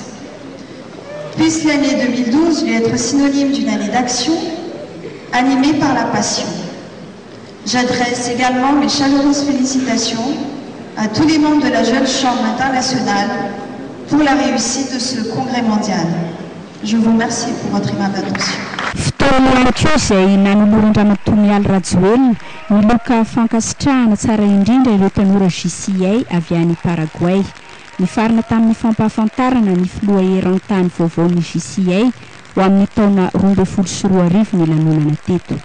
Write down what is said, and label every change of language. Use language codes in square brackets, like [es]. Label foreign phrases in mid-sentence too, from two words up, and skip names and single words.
[fr] Puisse l'année 2012 lui être synonyme d'une année d'action, animée par la passion. J'adresse également mes chaleureuses félicitations à tous les membres de la Jeune Chambre internationale pour la réussite de ce congrès mondial. Je vous remercie pour votre aimable attention. [mg] Fotoana izay nanoloran-dramatoa mialy Rajoelina miloka fankasitrahana tsara indrindra ireo tanora JCA avy any Paraguay. Nifarina tamin'ny fampahafantarana ny filoha eran-tany vaovaon'ny JCA ho amin'ny taona 2024 ny lanonana teto.